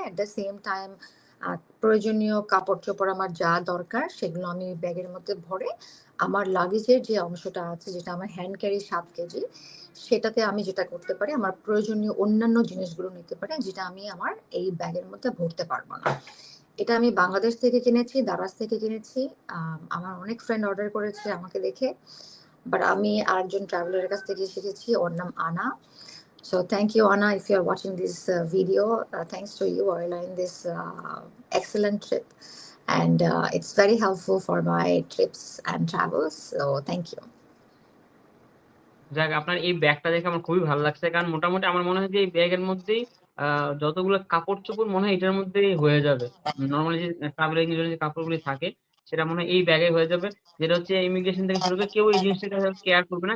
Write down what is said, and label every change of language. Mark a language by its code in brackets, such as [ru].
[en] at the same time [bn] প্রয়োজনীয় কাপড়-চোপড় আমার যা দরকার সেগুলো আমি ব্যাগের মধ্যে ভরে আমার লাগেজের যে অংশটা আছে যেটা আমার হ্যান্ড ক্যারি ৭ কেজি, সেটাতে আমি যেটা করতে পারি আমার প্রয়োজনীয় অন্যান্য জিনিসগুলো নিতে পারি যেটা আমি আমার এই ব্যাগের মধ্যে ভরতে পারব না। এটা আমি বাংলাদেশ থেকে কিনেছি, দারাজ থেকে কিনেছি। আমার অনেক ফ্রেন্ড অর্ডার করেছে আমাকে দেখে। বাট আমি আরেকজন ট্রাভেলারের কাছ থেকে শিখেছি। ওর নাম আনা। [en] So thank you, Anna, if you're watching this video. Thanks to you, I learned this excellent trip, and it's very helpful for my trips and travels. So thank you. [bn] যাক আপনার এই ব্যাগটা দেখে আমার খুবই ভালো লাগছে। কারণ মোটামুটি আমার মনে হয় যে এই ব্যাগের মধ্যেই আ যতগুলো কাপড়-চোপড় মনে হয় এটার মধ্যেই হয়ে যাবে। নরমালি যে ট্রাভেলিং এর জন্য যে কাপড়গুলি থাকে সেটা মনে হয় এই ব্যাগে হয়ে যাবে। যেটা হচ্ছে ইমিগ্রেশন থেকে শুরু করে কেউ এই জিনিসটাকে কেয়ার করবে না।